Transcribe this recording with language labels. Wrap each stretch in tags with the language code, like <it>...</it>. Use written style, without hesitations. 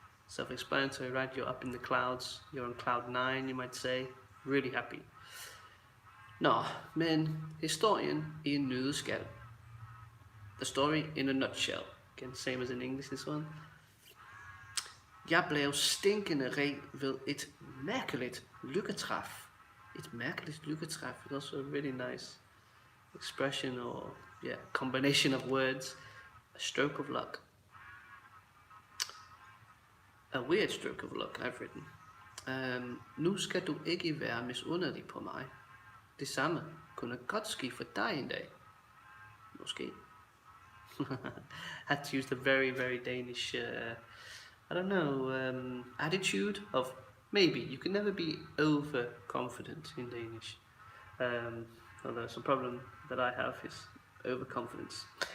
<en>Self-explanatory, right? You're up in the clouds. You're on cloud 9, you might say. Really happy.</en> <da>Nå, men historien i en nøddeskal.</da> <en>The story in a nutshell. Again, same as in English, this one.</en> <da>Jeg blev stinkende rig ved et mærkeligt lykketræf. Et mærkeligt lykketræf</da> <en>is also really nice. expression or combination of words. A stroke of luck. A weird stroke of luck I've written.</en> <da>Nu skal du ikke være misunderlig på mig. Det samme kunne godt ske for dig en dag. Måske.</da> <en>Had to use the very, very Danish, I don't know, attitude of maybe. You can never be overconfident in Danish. Although it's a problem that I have is overconfidence.</en>